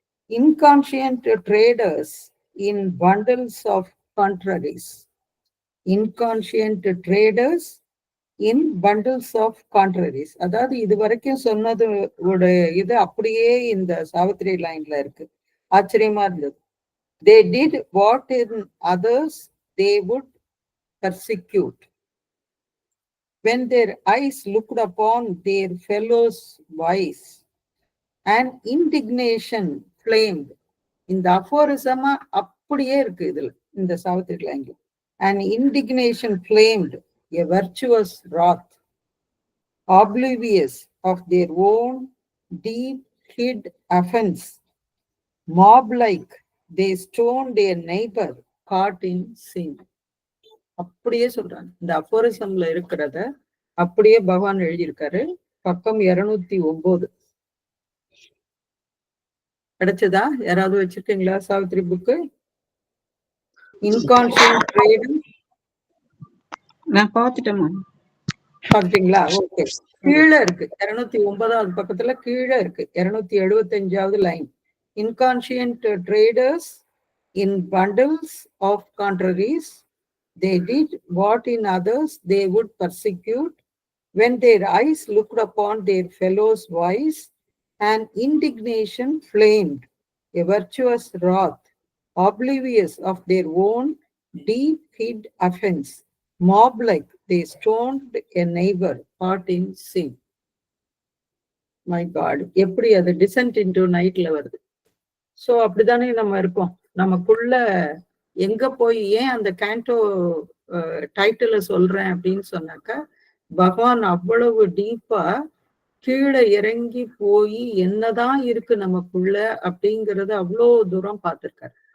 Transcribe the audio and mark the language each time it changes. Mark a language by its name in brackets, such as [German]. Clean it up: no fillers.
[English] Inconscient traders in bundles of contraries. Inconscient traders in bundles of contraries. [Tamil] அதாவது இது வரைக்கும் சொன்னது இது அப்படியே இந்த சாவித்திரி லைன்ல இருக்கு. ஆச்சரியமா இருந்தது. [English] They did what in others they would persecute. When their eyes looked upon their fellows' vice, and indignation flamed. [Tamil] இந்த அஃபோரிசமா அப்படியே இருக்கு இதுல, இந்த சாவித்திரி லைன்ல. [English] And indignation flamed, a virtuous wrath, oblivious of their own deep hid offense. Mob-like, they stoned their neighbor caught in sin. [Tamil] அப்படியே சொல்றாங்க. இந்த அஃபோரிசம்ல இருக்கிறத அப்படியே பகவான் எழுதியிருக்காரு. பக்கம் 209. கிடைச்சதா? யாராவது வச்சிருக்கீங்களா சாவித்திரி புக்கு? [English] inconscient trade [Tamil] நான் பார்த்துட்டேம்மா. பாத்தீங்களா? ஓகே. கீழே இருக்கு 209வது பக்கத்துல கீழே இருக்கு 275வது line. [English] Inconscient traders in bundles of contraries, they did what in others they would persecute. When their eyes looked upon their fellows' vice, and indignation flamed, a virtuous wrath, oblivious of their own deep hid offense. Mob-like, they stoned a neighbor caught in sin. My God, [Tamil] எப்படி அது descent into nightல வருது. So அப்படித்தானே நம்ம இருக்கோம். நமக்குள்ள எங்க போய் ஏன் அந்த கேண்டோ டைட்டில சொல்றேன் அப்படின்னு சொன்னாக்கா, பகவான் அவ்வளவு டீப்பா கீழே இறங்கி போய் என்னதான் இருக்கு நமக்குள்ள அப்படிங்கறத அவ்வளோ தூரம் பார்த்திருக்காரு.